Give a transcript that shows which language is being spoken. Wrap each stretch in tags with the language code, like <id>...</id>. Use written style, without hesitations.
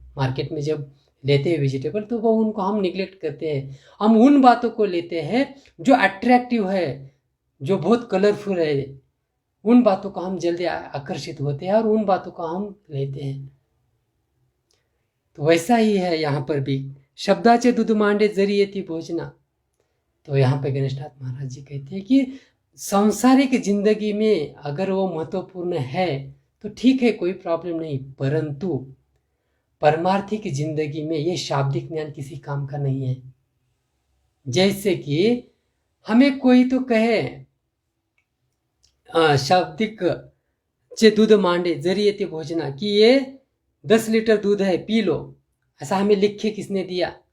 <hi>Market में जब लेते हैं वेजिटेबल तो वो उनको हम निगलेक्ट करते हैं। हम उन बातों को लेते हैं जो अट्रैक्टिव है, जो बहुत कलरफुल है, उन बातों को हम जल्दी आकर्षित होते हैं और उन बातों को हम लेते हैं। तो वैसा ही है यहाँ पर भी।</hi> <mr>शब्दाचे दूध मांडे जरी येती भोजना।</mr> <hi>तो यहाँ पे गणेशनाथ महाराज जी कहते हैं कि सांसारिक जिंदगी में अगर वो महत्वपूर्ण है तो ठीक है, कोई प्रॉब्लम नहीं, परंतु परमार्थिक जिंदगी में ये शाब्दिक ज्ञान किसी काम का नहीं है। जैसे कि हमें कोई तो कहे</hi> <mr>शाब्दिक चे दूध मांडे जरी येते भोजना,</mr> <hi>कि ये 10 लीटर दूध है, पी लो, ऐसा हमें लिख के किसने दिया?</hi>